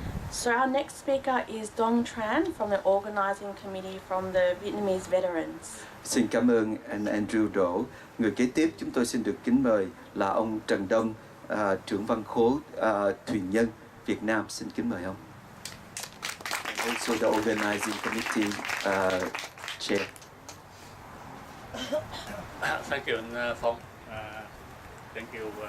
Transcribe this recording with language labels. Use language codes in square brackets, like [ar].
[en] So our next speaker is Dong Tran from the organising committee from the Vietnamese veterans. [vi] Xin cảm ơn anh Andrew Đỗ. Người kế tiếp chúng tôi xin được kính mời là ông Trần Đông, trưởng văn khố Thuyền Nhân Việt Nam. Xin kính mời ông. [en] And also the organizing committee chair. Thank you, Phong. Thank you.